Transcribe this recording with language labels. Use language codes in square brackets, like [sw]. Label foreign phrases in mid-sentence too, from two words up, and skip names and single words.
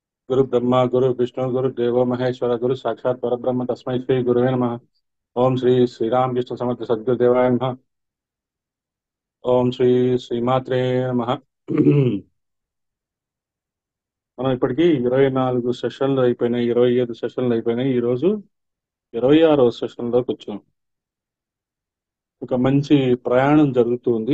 [sa] गुरु ब्रह्मा गुरु विष्णु गुरु देवो महेश्वर गुरु साक्षात परब्रह्म तस्मै श्री गुरुवे नमः। ओम श्री శ్రీరామకృష్ణ సమర్థ సద్గురుదేవాయ నమః। ఓం శ్రీ శ్రీమాత్రే నమః। [te] మనం ఇప్పటికి 24 సెషన్లు అయిపోయినాయి, 25 సెషన్లు అయిపోయినాయి। ఈ రోజు 26వ సెషన్లోకి వచ్చాం। ఒక మంచి ప్రయాణం జరుగుతుంది।